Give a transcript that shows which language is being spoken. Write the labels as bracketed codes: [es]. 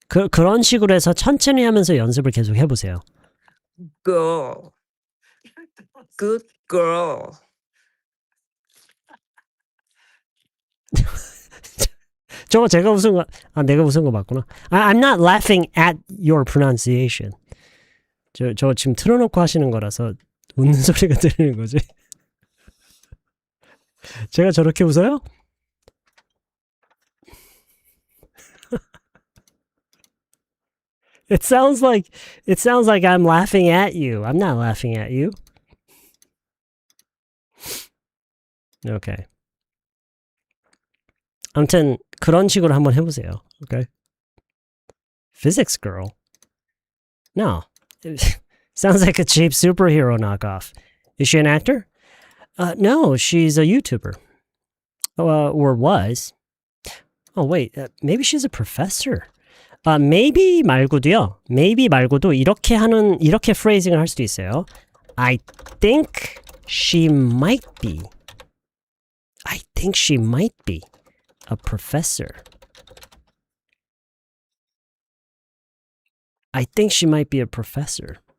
[ko] 그런 식으로 해서 천천히 하면서 연습을 계속 해보세요. [en] Girl. Good girl. [ko] 저거 제가 웃은 거, 내가 웃은 거 맞구나. [en] I'm not laughing at your pronunciation. [ko] 저 지금 틀어놓고 하시는 거라서 웃는 소리가 들리는 거지. 제가 저렇게 웃어요? [en] It sounds like I'm laughing at you. I'm not laughing at you. Okay. [ko] 아무튼 그런 식으로 한번 해보세요. [en] Okay. Physics girl. No. Sounds like a cheap superhero knockoff. Is she an actor? No, she's a YouTuber. Or was. Oh, wait. Maybe she's a professor. Maybe [ko] 말고도요. Maybe 말고도 이렇게 phrasing을 할 수도 있어요. [en] I think she might be. I think she might be a professor. I think she might be a professor.